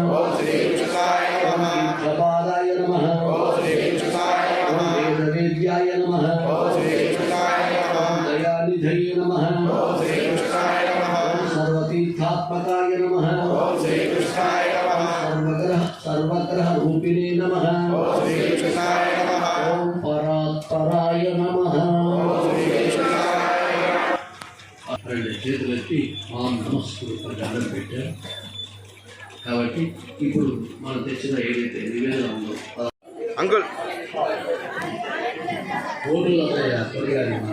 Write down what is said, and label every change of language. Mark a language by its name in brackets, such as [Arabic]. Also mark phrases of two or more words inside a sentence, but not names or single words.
[Sanskrit] तीर्थपादाय नमः वेदवेद्याय नमः दयानिधये नमः सर्वतीर्थात्मकाय नमः सर्वग्रह रूपिणे नमः ओम परात्पराय नमः [Telugu] చేతులెత్తి మాం నమస్కృత దండం పెట్టారు కాబట్టి ఇప్పుడు మనం తెచ్చిన ఏదైతే నివేదన ఉందో అంకుల్ ఓటులు త్వరగా